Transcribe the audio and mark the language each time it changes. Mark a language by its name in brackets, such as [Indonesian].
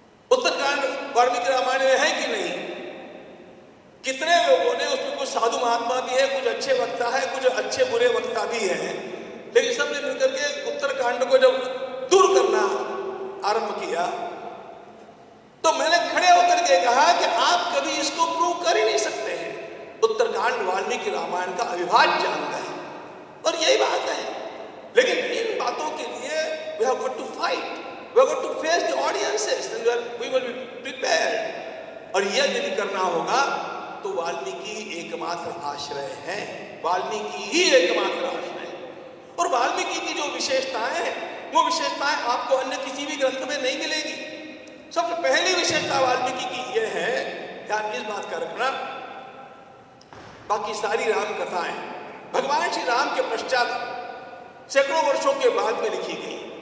[Hindi] उत्तरकांड वाल्मीकि रामायण में है कि नहीं? कितने लोगों ने, उसमें कुछ साधु महात्मा भी है, कुछ अच्छे वक्ता है, कुछ अच्छे बुरे वक्ता भी हैं, लेकिन सबने मिलकर के उत्तरकांड को जब दूर करना आरंभ किया तो मैंने खड़े होकर के कहा कि आप कभी इसको प्रूव कर ही नहीं सकते हैं। उत्तरकांड वाल्मीकि रामायण का अविभाज्य अंग है और यही बात है। लेकिन इन बातों के लिए [English] we have got to fight, we have got to face the audiences and we will be prepared। [Hindi] और यह यदि करना होगा तो वाल्मीकि एकमात्र आश्रय है, वाल्मीकि ही एकमात्र आश्रय है। और वाल्मीकि की जो विशेषताएं हैं वो विशेषताएं आपको अन्य किसी भी ग्रंथ में नहीं मिलेगी। सबसे पहली विशेषता वाल्मीकि की यह है, ध्यान इस बात का रखना, बाकी सारी राम कथाएं भगवान श्री राम के पश्चात सैकड़ों वर्षों के बाद में लिखी गई।